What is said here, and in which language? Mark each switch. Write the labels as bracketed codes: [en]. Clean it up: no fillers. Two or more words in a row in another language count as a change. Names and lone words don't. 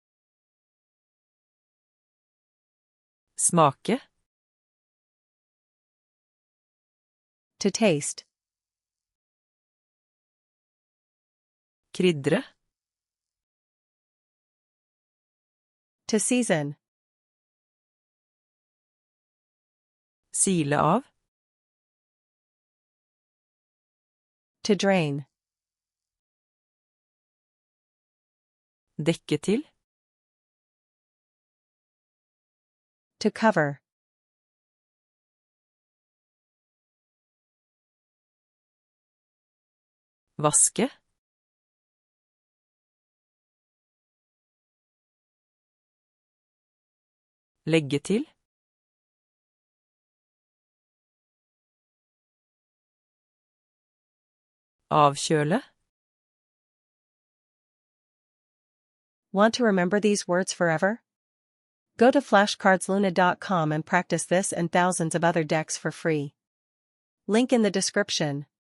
[no] Smake. [en] To taste. [no] Krydre. [en] To season. [no] Sile av. [en] To drain. [no] Dekke til. [en] To cover. [no] Vaske. Legge til. Avkjøle. [en] Want to remember these words forever? Go to flashcardsluna.com and practice this and thousands of other decks for free. Link in the description.